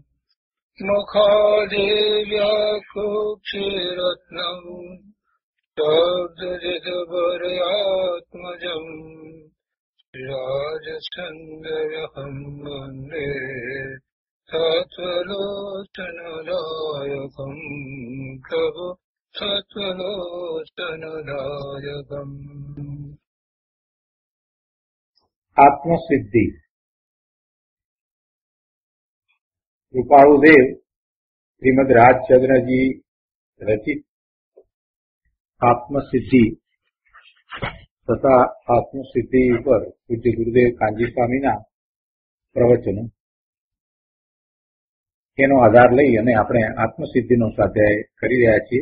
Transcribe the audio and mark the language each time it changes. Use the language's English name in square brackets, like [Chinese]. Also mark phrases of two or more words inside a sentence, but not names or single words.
[Sanskrit] मुखादेव्याकुक्षिरत्नम् शब्दजितवर्यात्मजम् राजचन्द्रहं वन्दे तत्त्वलोचनदायकम् प्रभु तत्त्वलोचनदायकम्। आत्मसिद्धि। [Gujarati] कृपाळुदेव श्रीमद રાજચંદ્ર जी રચિત આત્મસિદ્ધિ તથા આત્મસિદ્ધિ ઉપર પૂજ્ય ગુરુદેવ કાંજી સ્વામીના પ્રવચનો એનો આધાર લઈ અને આપણે આત્મસિદ્ધિનો સ્વાધ્યાય કરી રહ્યા છીએ.